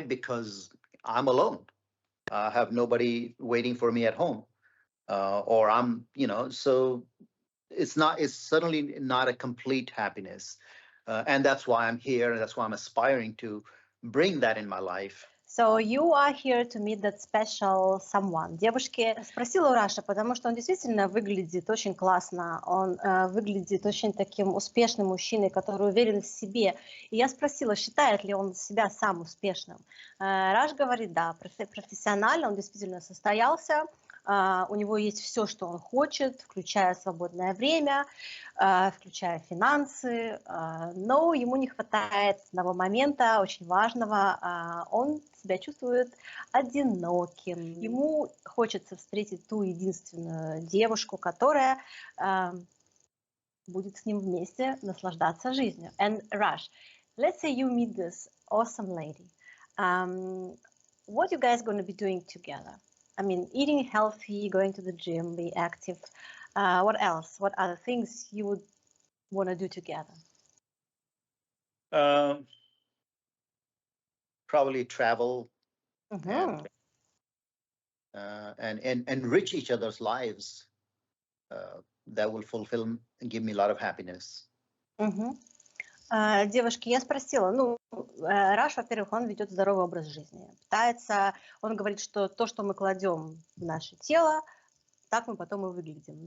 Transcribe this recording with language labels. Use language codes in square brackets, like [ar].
[en] Because I'm alone. I have nobody waiting for me at home, or I'm, so it's certainly not a complete happiness. And that's why I'm here. And that's why I'm aspiring to bring that in my life. So you are here to meet that special someone. [ru] Девушки спросила у Раша, потому что он действительно выглядит очень классно, он выглядит очень таким успешным мужчиной, который уверен в себе. И я спросила, считает ли он себя сам успешным. Раш говорит, да, профессионально он действительно состоялся. У него есть все, что он хочет, включая свободное время, включая финансы, но ему не хватает одного момента, очень важного. Он себя чувствует одиноким. Ему хочется встретить ту единственную девушку, которая будет с ним вместе наслаждаться жизнью. [en] And Raj, let's say you meet this awesome lady. What you guys going to be doing together? I mean, eating healthy, going to the gym, be active. What else? What other things you would want to do together? Probably travel and enrich each other's lives. That will fulfill and give me a lot of happiness. [ru] Девушки, я спросила, Раш, во-первых, он ведет здоровый образ жизни. Он говорит, что то, что мы кладем в наше тело, так мы потом и выглядим.